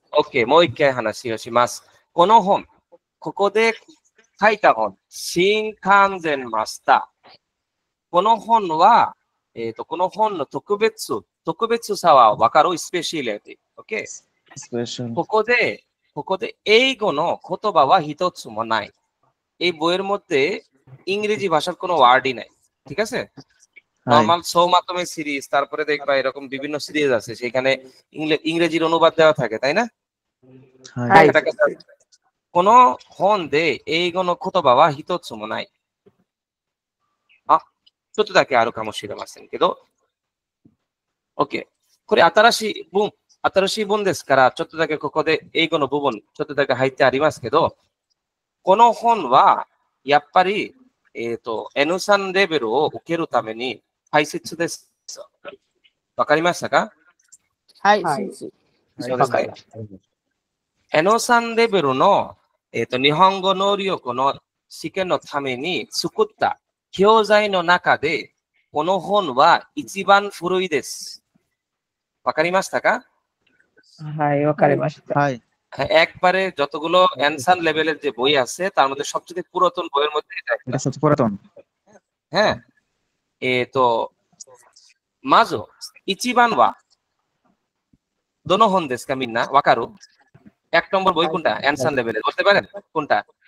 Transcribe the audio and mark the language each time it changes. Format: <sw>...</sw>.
<ja>OK、もう一回話をします。この本、ここで書いた本、新完全マスター。この本は、この本の特別さは分かる？スペシャリティ。 OK。ここで英語の言葉は一つもない。</ja> <bn>এই বইয়ের মধ্যে ইংরেজি ভাষার কোনো ওয়ার্ডই নাই। ঠিক আছে? নরমাল সৌমাতমে সিরিজ, তারপরে দেখবা এরকম বিভিন্ন সিরিজ আছে, সেখানে ইংরেজির অনুবাদ দেওয়া থাকে, তাই না?</bn> <ja>はい。この本で英語の言葉は一つもない。ちょっとだけあるかもしれませんけど、OK。これ新しい文ですから、ちょっとだけここで英語の部分、ちょっとだけ入ってありますけど、この本は、やっぱり、N3 レベルを受けるために大切です。わかりましたか？はい、はい先生。そうですね。 N3 レベルの、日本語能力の試験のために作った教材の中で、この本は一番古いです。わかりましたか？はい、わかりました。はい。</ja> <bn>একবারে যতগুলো এনসান লেভেলের যে বই আছে তার মধ্যে সবচেয়ে পুরাতন বইয়ের মধ্যে এটা একটা। এটা সত্যি পুরাতন।</bn> <ja>হ্যাঁまず一番はどの本ですかみんなわかる？</ja> <bn>এক নম্বর বই কোনটা এনসান লেভেলের বলতে পারেন কোনটা?</bn>